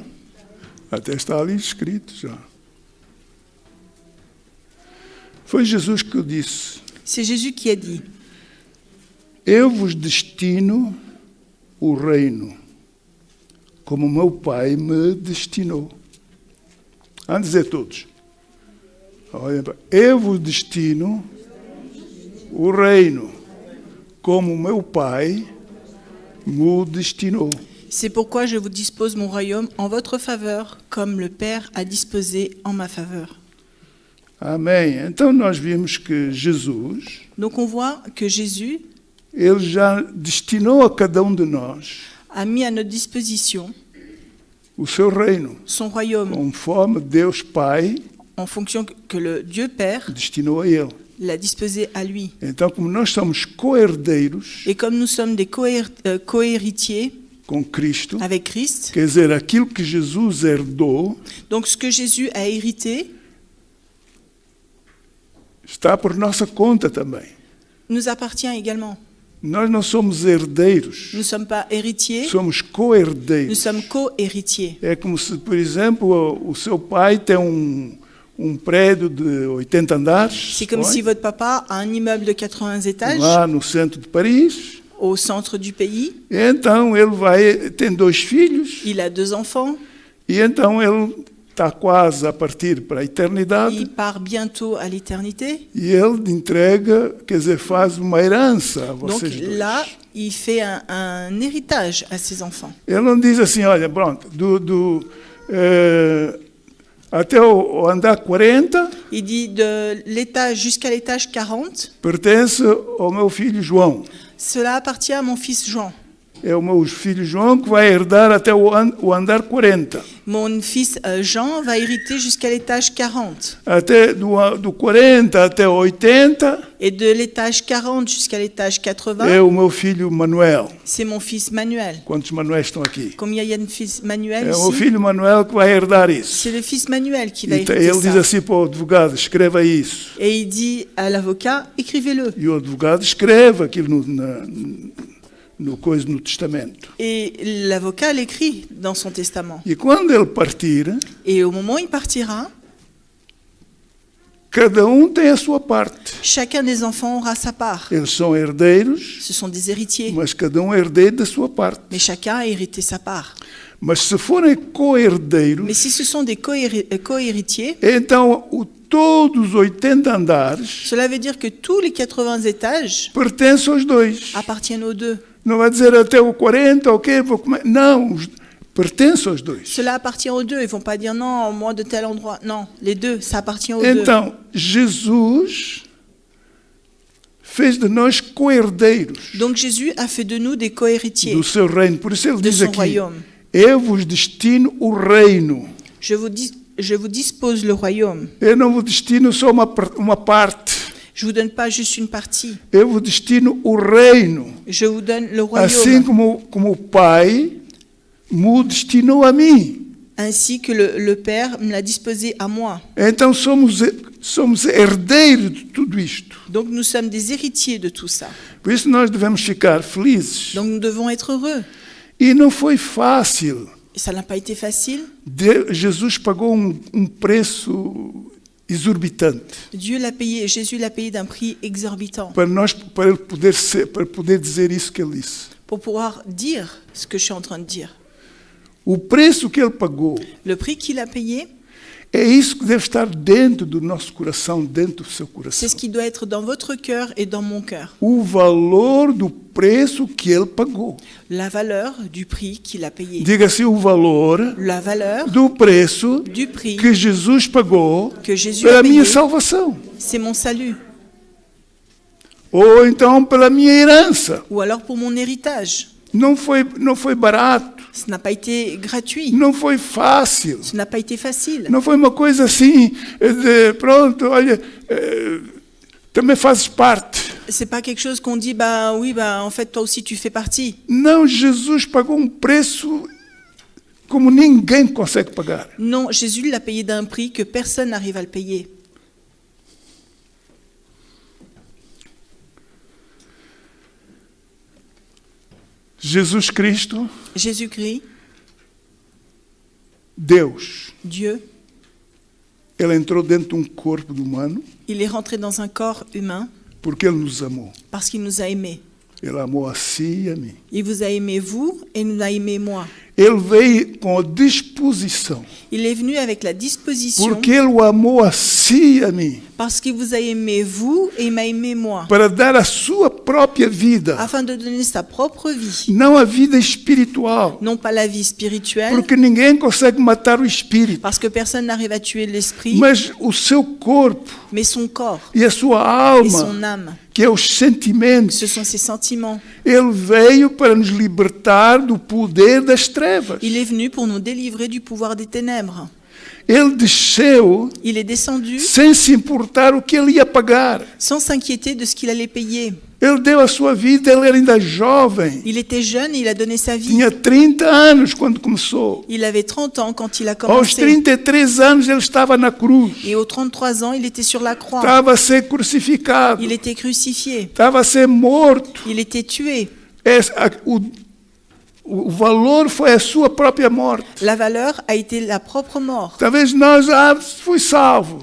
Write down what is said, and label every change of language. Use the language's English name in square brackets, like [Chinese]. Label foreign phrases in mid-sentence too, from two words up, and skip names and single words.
[Portuguese] Até está ali escrito já. Foi Jesus que disse: [French] C'est Jésus qui a dit, [Portuguese] eu vos destino o reino, como meu Pai me destinou. Vamos dizer todos. Olhem para, eu vos destino o reino, como meu Pai me destinou. [French] c'est pourquoi je vous dispose mon royaume en votre faveur, comme le Père a disposé en ma faveur. [Portuguese] Amém. Então nós vimos que Jesus, [French] Donc on voit que Jésus [Portuguese] ele já destinou a cada de nós [French] a mis à notre disposition [Portuguese] o seu reino, [French] son royaume [Portuguese] conforme Deus Pai [French] en fonction que le Dieu Père [Portuguese] destinou a ele. [French] l'a disposé à lui. [Portuguese] Então, como nós somos co-herdeiros [French] Et comme nous sommes des co-héritiers [Portuguese] com Cristo, [French] avec Christ, [Portuguese] quer dizer, aquilo que Jesus herdou [French] donc ce que Jésus a hérité [Portuguese] está por nossa conta também. [French] nous appartient également. [Portuguese] Nós não somos herdeiros, [French] Nous ne sommes pas héritiers, [Portuguese] somos [French] nous [Portuguese] co-herdeiros. [French] sommes co-héritiers. [Portuguese] É como se, por exemplo, o seu pai tem um prédio de 80 andares, [French] C'est comme si votre papa a un immeuble de 80 étages [Portuguese] lá no centro de Paris. [French] au centre du pays. [Portuguese] Então ele tem 2 filhos, [French] Il a 2 enfants. [Portuguese] e então ele está quase a partir para a eternidade, [French] Il part bientôt à l'éternité. [Portuguese] e ele entrega, quer dizer, faz uma herança a [French] Donc [Portuguese] vocês dois. [French] là, il fait un héritage à ses enfants. [Portuguese] Ele não diz assim, olha, pronto, até o andar 40 [French] Il dit de l'étage jusqu'à l'étage 40, [Portuguese] pertence ao meu filho João. [French] cela appartient à mon fils Jean. [Portuguese] É o meu filho João que vai herdar até o andar 40. [French] Mon fils Jean va hériter jusqu'à l'étage 40. [Portuguese] Até do 40 até o 80 [French] Et de l'étage 40 jusqu'à l'étage 80, [Portuguese] é o meu filho Manuel. [French] c'est mon fils Manuel. [Portuguese] Quantos Manuéis estão aqui? [French] Combien il y a de fils Manuel [Portuguese] É o meu [French] ici? [Portuguese] filho Manuel que vai herdar isso. [French] C'est le fils Manuel qui va [Portuguese] Então, [French] hériter [Portuguese] ele diz [French] ça. [Portuguese] assim para o advogado, escreva isso. [French] Et il dit à l'avocat, écrivez-le. [Portuguese] E o advogado escreve aquilo no testamento. [French] Et l'avocat l'écrit dans son testament. [Portuguese] E quando ele partir, [French] Et au moment où il partira, [Portuguese] cada tem a sua parte. [French] chacun des enfants aura sa part. [Portuguese] Eles são herdeiros, [French] Ce sont des héritiers, [Portuguese] mas cada é herdeiro da sua parte. [French] mais chacun a hérité sa part. [Portuguese] Mas se forem co-herdeiros, [French] Mais si ce sont des co-héritiers, [Portuguese] então todos os 80 andares [French] cela veut dire que tous les 80 étages [Portuguese] pertencem aos dois. [French] appartiennent aux deux. [Portuguese] Não vai dizer até o 40, ok, vou comer. Não, pertencem aos dois. [French] Cela appartient aux deux. Ils vont pas dire non, moi de tel endroit. Non, les deux, ça appartient aux deux. [Portuguese] Então, Jesus fez de nós co-herdeiros [French] Donc Jésus a fait de nous des co-héritiers [Portuguese] do seu reino. Por isso ele [French] de [Portuguese] diz [French] son [Portuguese] aqui, [French] royaume. [Portuguese] eu vos destino o reino. [French] Je vous dispose le royaume. [Portuguese] Eu não vos destino só uma parte. [French] Je vous donne pas juste une partie. [Portuguese] Eu vos destino o reino. [French] Je vous donne le [Portuguese] Assim [French] royaume. [Portuguese] como o Pai me destinou a mim. [French] Ainsi que le Père me l'a disposé à moi. [Portuguese] Então somos herdeiros de tudo isto. [French] Donc nous sommes des héritiers de tout ça. [Portuguese] Por isso nós devemos ficar felizes. [French] Donc nous devons être heureux. [Portuguese] E não foi fácil. [French] Et ça n'a pas été facile. [Portuguese] Jesus pagou preço exorbitante [French] Jésus l'a payé d'un prix exorbitant [Portuguese] para ele poder dizer isso que ele disse. [French] pour pouvoir dire ce que je suis en train de dire. [Portuguese] O preço que ele pagou, [French] Le prix qu'il a payé, [Portuguese] é isso que deve estar dentro do nosso coração, dentro do seu [French] c'est [Portuguese] coração. [French] ce qui doit être dans votre cœur et dans mon cœur. [Portuguese] O valor do preço que ele pagou. [French] La valeur du prix qu'il a payé. [Portuguese] Diga assim, o valor [French] La valeur [Portuguese] do preço [French] du prix [Portuguese] que Jesus pagou [French] que Jésus [Portuguese] pela [French] a [Portuguese] minha [French] payé, [Portuguese] salvação. [French] c'est mon salut. [Portuguese] Ou então pela minha herança. [French] Ou alors pour mon héritage. [Portuguese] Não foi barato, [French] Ce n'a pas été gratuit. [Portuguese] não foi fácil. [French] Ce n'a pas été facile. [Portuguese] Não foi uma coisa assim, pronto, olha, também fazes parte. [French] C'est pas quelque chose qu'on dit, bah oui, bah en fait toi aussi tu fais partie. [Portuguese] Não, Jesus pagou um preço como ninguém consegue pagar. [French] Non, Jésus l'a payé d'un prix que personne n'arrive à le payer. [Portuguese] Jesus Cristo, [French] Jésus-Christ, [Portuguese] Deus, [French] Dieu, [Portuguese] ele entrou dentro de um corpo humano [French] il est rentré dans un corps humain [Portuguese] porque ele nos amou. [French] parce qu'il nous a aimés. [Portuguese] Ele amou a si e a mim. [French] Il vous a aimé vous et nous a aimé moi. [Portuguese] Ele veio com a disposição, [French] Il est venu avec la disposition [Portuguese] porque ele o amou a si e a mim, [French] parce qu'il vous a aimé vous et il m'a aimé moi. [Portuguese] para dar a sua própria vida, [French] Afin de donner sa propre vie. [Portuguese] não a vida espiritual, [French] Non pas la vie spirituelle, [Portuguese] porque ninguém consegue matar o espírito, [French] parce que personne n'arrive à tuer l'esprit, [Portuguese] mas o seu corpo [French] mais son corps [Portuguese] e a sua [French] et son [Portuguese] alma, [French] âme. [Portuguese] que é os sentimentos, [French] Ce sont ses sentiments. [Portuguese] ele veio para nos libertar do poder das trevas. [French] Il est venu pour nous délivrer du pouvoir des ténèbres. [Portuguese] Ele desceu [French] Il est descendu [Portuguese] sem se importar o que ele ia pagar. [French] sans s'inquiéter de ce qu'il allait payer. [Portuguese] Ele deu a sua vida, ele era ainda jovem. [French] Il était jeune et il a donné sa vie. [Portuguese] Tinha 30 anos quando começou. [French] Il avait 30 ans quand il a [Portuguese] Aos [French] commencé. [Portuguese] 33 anos ele estava na cruz. [French] Et aux 33 ans, il était sur la croix. [Portuguese] Estava a ser crucificado. [French] Il était crucifié. [Portuguese] Estava a ser morto. [French] Il était tué. [Portuguese] O valor foi a sua própria morte. [French] La valeur a été la propre mort. [Portuguese] Talvez nós, fui salvo.